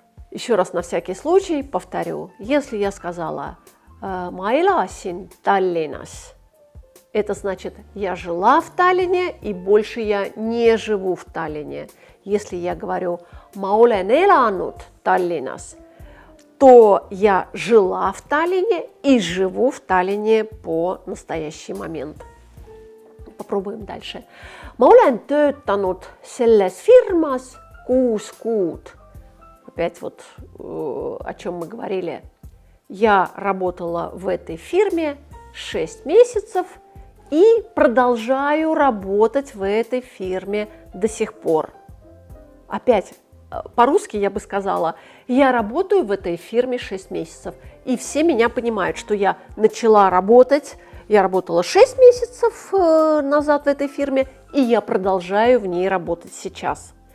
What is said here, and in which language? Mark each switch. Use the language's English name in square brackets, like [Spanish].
[Russian] Еще раз на всякий случай повторю, если я сказала [Estonian] «Ma elasin Tallinnas», [Russian] это значит «я жила в Таллине и больше я не живу в Таллине». Если я говорю [Estonian] «Ma olen elanud Tallinnas», [Russian] то я жила в Таллине и живу в Таллине по настоящий момент. Попробуем дальше. [Estonian] Ma olen töötanud selles firmas 6 kuud. [Russian] Опять вот о чем мы говорили. Я работала в этой фирме 6 месяцев и продолжаю работать в этой фирме до сих пор. Опять по-русски я бы сказала, я работаю в этой фирме 6 месяцев, и все меня понимают, что я начала работать, я работала 6 месяцев назад в этой фирме, и я продолжаю в ней работать сейчас.